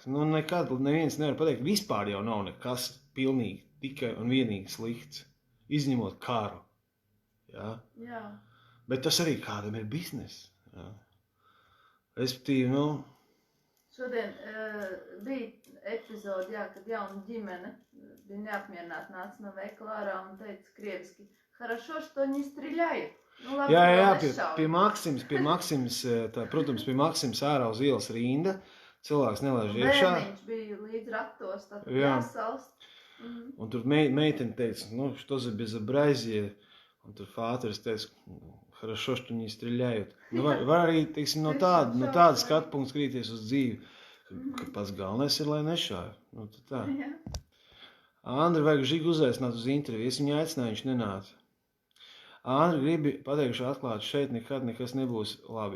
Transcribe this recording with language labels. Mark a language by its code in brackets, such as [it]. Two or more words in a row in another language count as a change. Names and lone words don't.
[lv] Nu, nekad neviens nevar pateikt, vispār jau nav nekas pilnīgi tikai un vienīgi slikts, izņemot karu. Jā. Jā. Bet tas arī kādam ir biznes. Jā. Respektīvi, nu... Šodien bija epizode, jā, kad jauna ģimene bija neapmierināta, nāca no veikala ārā un teica krieviski, [ru] хорошо, что не стреляют. [lv] Nu, labi, jā, pie Maksims, protams, pie Maksims ārā uz ielas rinda, cilvēks nelaiž iekšā. Bērniņš bija līdz ratos, tad jāsalst. Un tur meitene teica, nu, [ru] что за безобразие, [lv] un tur fāteris teica, [ru] хорошо, что не стреляют. [lv] Nu, var arī, teiksim, no tāda skatu punktu skatīties uz dzīvi, ka pats galvenais ir, lai nešāja. Nu, tā. Andri, vajag Žigu uzaicināt uz interviju, es viņu aicināju, viņš nenāca. Andri, gribi pateikšu atklāt, šeit nekad nekas nebūs labi.